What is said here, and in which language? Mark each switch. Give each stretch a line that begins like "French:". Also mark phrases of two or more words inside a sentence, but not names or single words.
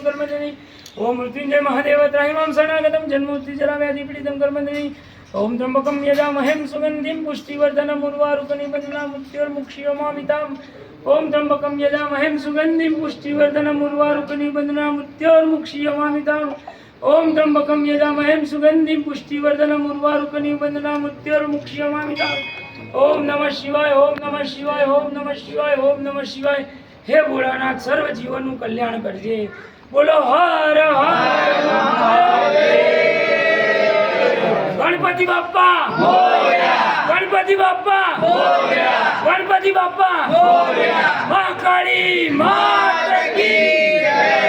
Sanskrit: कर्मजनि ओम मृत्युंजय महादेवत्राय नमः शरणागतं जन्ममुक्तिजराव्याधिपीडितं कर्मजनि ओम त्र्यंबकं यजामहे सुगन्धिं पुष्टिवर्धनम् उर्वारुकनिबन्धनान् मृत्योर्मुक्षीयमामिताम् ओम त्र्यंबकं यजामहे सुगन्धिं पुष्टिवर्धनम् उर्वारुकनिबन्धनान् मृत्योर्मुक्षीयमामिताम् ओम त्र्यंबकं यजामहे सुगन्धिं पुष्टिवर्धनम् उर्वारुकनिबन्धनान् मृत्योर्मुक्षीयमामिताम् ओम नमः शिवाय ओम नमः शिवाय ओम नमः शिवाय ओम नमः शिवाय।
Gujarati: હે ભોળાનાથ સર્વ जीवनનું કલ્યાણ કરજે। બોલો
Hindi: हर हर महादेव।
Marathi: गणपति बाप्पा मोरया, गणपति बाप्पा मोरया, गणपति बाप्पा मोरया।
Hindi: महाकाली मात की जय।